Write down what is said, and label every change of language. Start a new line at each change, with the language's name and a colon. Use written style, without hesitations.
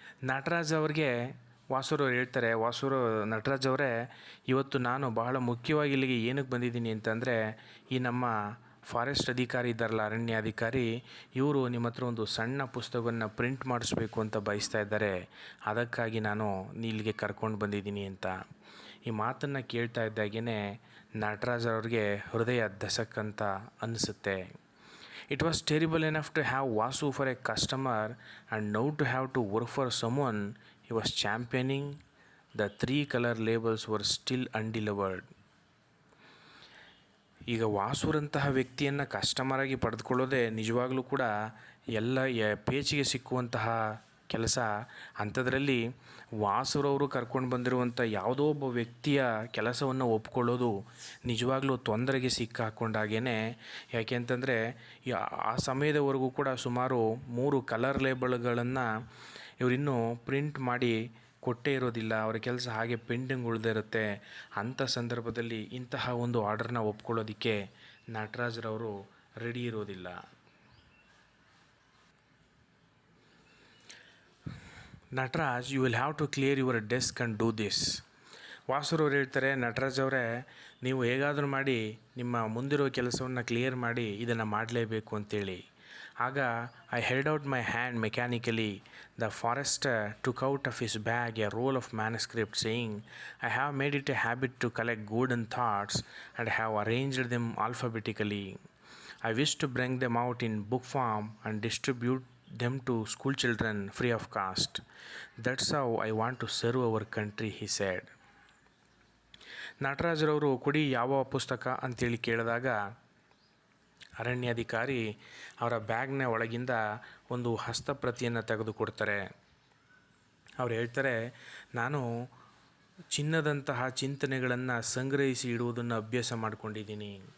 Kannada: ನಟರಾಜ್ ಅವ್ರಿಗೆ ವಾಸುರವ್ರು ಹೇಳ್ತಾರೆ, ನಟರಾಜ್ ಅವರೇ, ಇವತ್ತು ನಾನು ಬಹಳ ಮುಖ್ಯವಾಗಿ ಇಲ್ಲಿಗೆ ಏನಕ್ಕೆ ಬಂದಿದ್ದೀನಿ ಅಂತಂದರೆ, ಈ ನಮ್ಮ ಫಾರೆಸ್ಟ್ ಅಧಿಕಾರಿ ಇದ್ದಾರಲ್ಲ, ಅರಣ್ಯಾಧಿಕಾರಿ, ಇವರು ನಿಮ್ಮ ಹತ್ರ ಒಂದು ಸಣ್ಣ ಪುಸ್ತಕವನ್ನು ಪ್ರಿಂಟ್ ಮಾಡಿಸ್ಬೇಕು ಅಂತ ಬಯಸ್ತಾ ಇದ್ದಾರೆ, ಅದಕ್ಕಾಗಿ ನಾನು ಇಲ್ಲಿಗೆ ಕರ್ಕೊಂಡು ಬಂದಿದ್ದೀನಿ ಅಂತ. ಈ ಮಾತನ್ನು ಕೇಳ್ತಾ ಇದ್ದಾಗೇ ನಟರಾಜ್ ಅವ್ರಿಗೆ ಹೃದಯ ಧಸಕ್ಕಂತ ಅನಿಸುತ್ತೆ.
English: It was terrible enough to have Vasu for a customer, and now to have to work for someone he was championing. The 3 color labels were still undelivered.
Kannada: ಈಗ ವಾಸುರಂತಹ ವ್ಯಕ್ತಿಯನ್ನು ಕಸ್ಟಮರಾಗಿ ಪಡೆದುಕೊಳ್ಳೋದೇ ನಿಜವಾಗ್ಲೂ ಕೂಡ ಎಲ್ಲ ಪೇಚಿಗೆ ಸಿಕ್ಕುವಂತಹ ಕೆಲಸ. ಅಂಥದ್ರಲ್ಲಿ ವಾಸುರವರು ಕರ್ಕೊಂಡು ಬಂದಿರುವಂಥ ಯಾವುದೋ ಒಬ್ಬ ವ್ಯಕ್ತಿಯ ಕೆಲಸವನ್ನು ಒಪ್ಕೊಳ್ಳೋದು ನಿಜವಾಗ್ಲೂ ತೊಂದರೆಗೆ ಸಿಕ್ಕಾಕೊಂಡಾಗೇ. ಯಾಕೆ ಅಂತಂದರೆ ಆ ಸಮಯದವರೆಗೂ ಕೂಡ ಸುಮಾರು 3 ಕಲರ್ ಲೇಬಲ್ಗಳನ್ನು ಇವರಿನ್ನೂ ಪ್ರಿಂಟ್ ಮಾಡಿ ಕೊಟ್ಟೇ ಇರೋದಿಲ್ಲ, ಅವರ ಕೆಲಸ ಹಾಗೆ ಪೆಂಡಿಂಗ್ ಉಳಿದಿರುತ್ತೆ. ಅಂಥ ಸಂದರ್ಭದಲ್ಲಿ ಇಂತಹ ಒಂದು ಆರ್ಡರ್ನ ಒಪ್ಕೊಳ್ಳೋದಕ್ಕೆ ನಟರಾಜ್ರವರು ರೆಡಿ ಇರೋದಿಲ್ಲ. Nataraj,
English: You will have to clear your desk and do this.
Kannada: ವಾಸುರವ್ರು ಹೇಳ್ತಾರೆ, ನಟರಾಜ್ ಅವರೇ, ನೀವು ಹೇಗಾದರೂ ಮಾಡಿ ನಿಮ್ಮ ಮುಂದಿರೋ ಕೆಲಸವನ್ನು ಕ್ಲಿಯರ್ ಮಾಡಿ ಇದನ್ನು ಮಾಡಲೇಬೇಕು ಅಂತೇಳಿ. ಆಗ
English: I held out my hand mechanically. The forester took out of his bag a roll of manuscript, saying, I have made it a habit to collect golden thoughts and have arranged them alphabetically. I wish to bring them out in book form and distribute them to school children free of cost. That's how I want to serve our country, he said.
Kannada: ನಟರಾಜರವರು ಕೊಡಿ ಯಾವ ಪುಸ್ತಕ ಅಂತೇಳಿ ಕೇಳಿದಾಗ ಅರಣ್ಯಾಧಿಕಾರಿ ಅವರ ಬ್ಯಾಗ್ನ ಒಳಗಿಂದ ಒಂದು ಹಸ್ತಪ್ರತಿಯನ್ನು ತೆಗೆದುಕೊಡ್ತಾರೆ. ಅವ್ರು ಹೇಳ್ತಾರೆ, ನಾನು ಚಿನ್ನದಂತಹ ಚಿಂತನೆಗಳನ್ನು ಸಂಗ್ರಹಿಸಿ ಇಡುವುದನ್ನು ಅಭ್ಯಾಸ ಮಾಡಿಕೊಂಡಿದ್ದೀನಿ.